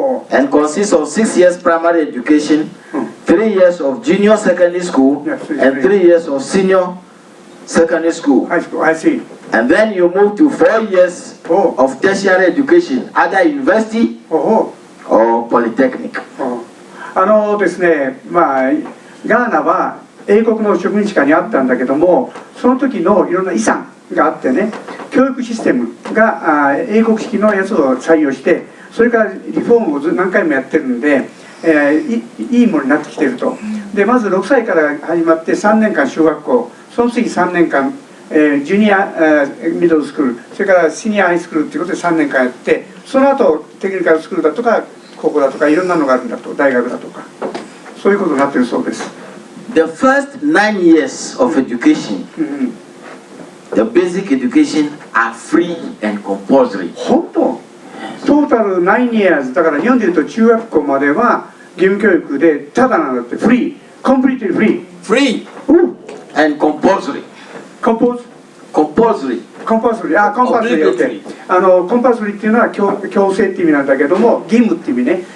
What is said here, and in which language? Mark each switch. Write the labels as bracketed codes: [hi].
[en] and consists of 6 years primary education, 3 years of junior secondary school, and 3 years of senior secondary school. High school, I see. And then you move to 4 years of tertiary education, either university or polytechnic. [ja] ですね、ガーナは英国の植民地下にあったんだけども、その時のいろんな遺産があってね、教育システムが英国式のやつを採用して、それからリフォームを何回もやってるんで、いいものになってきてると。でまず6歳から始まって3年間小学校、その次3年間、ジュニアミドルスクール、それからシニアハイスクールということで3年間やって、その後テクニカルスクールだとか高校だとかいろんなのがあるんだと、大学だとか、そういうことになってるそうです。 [en] The first 9 years of education, the basic education are free and compulsory. [ja] 本当？トータル9 years だから日本でいうと中学校までは義務教育でただなんだって、フリー、 [en] completely free. Free and compulsory. Compulsory. Compulsory. Compulsory. コンパルソリー。 [ja] コンパルソリーっていうのは強制って意味なんだけども、義務って意味ね。